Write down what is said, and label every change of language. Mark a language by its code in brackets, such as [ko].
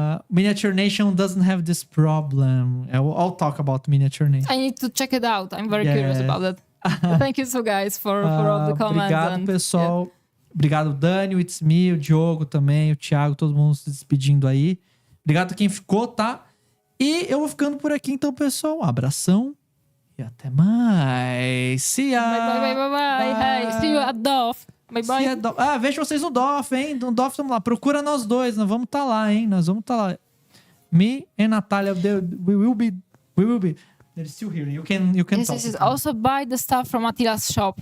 [en] Miniature Nation doesn't have this problem. I'll talk about Miniature Nation. I need to check it out. I'm very curious about it. Thank you so guys for all the comments. [pt] Obrigado, pessoal. Obrigado, Dani, o It's Me, o Diogo também, o Thiago, todo mundo se despedindo aí. Obrigado a quem ficou, tá? E eu vou ficando por aqui, então, pessoal. Um abração e até mais. [en] See ya! Bye. Hey, see you at DOF. Bye. [pt] Vejo vocês no DOF, hein? No DOF, vamos lá. Procura nós dois, nós vamos estar lá, hein? Nós vamos estar lá. [en] Me and Natalia, we will be. They're still here. You can talk. Yes. Also buy the stuff from Atila's shop.